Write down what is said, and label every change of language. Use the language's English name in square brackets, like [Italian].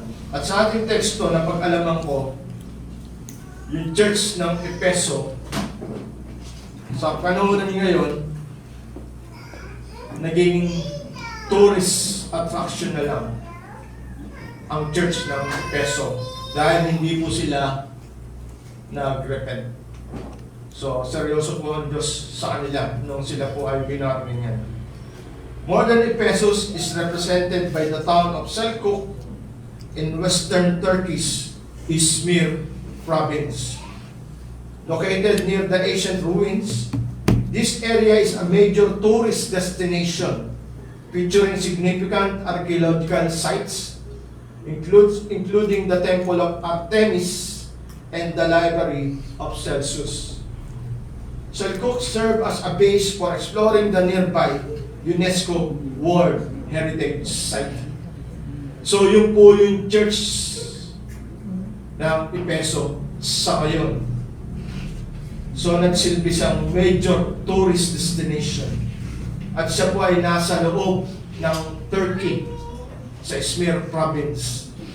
[Filipino] At sa ating teksto na pag-alaman ko, yung church ng Efeso, sa panahon ngayon, naging tourist attraction na lang ang church ng Efeso dahil hindi po sila nag-repent. So, seryoso po ang Diyos sa kanila nung sila po ay binarmingan. [English] Modern Ephesus is represented by the town of Selçuk in western Turkey's Izmir province. Located near the ancient ruins, this area is a major tourist destination featuring significant archaeological sites, including the Temple of Artemis and the Library of Celsus. Selçuk served as a base for exploring the nearby UNESCO World Heritage Site. [Filipino] So yun po yung church ng Efeso sa ngayon. So, nagsilbi siyang major tourist destination. At siya po ay nasa loob ng Turkey, sa Izmir province.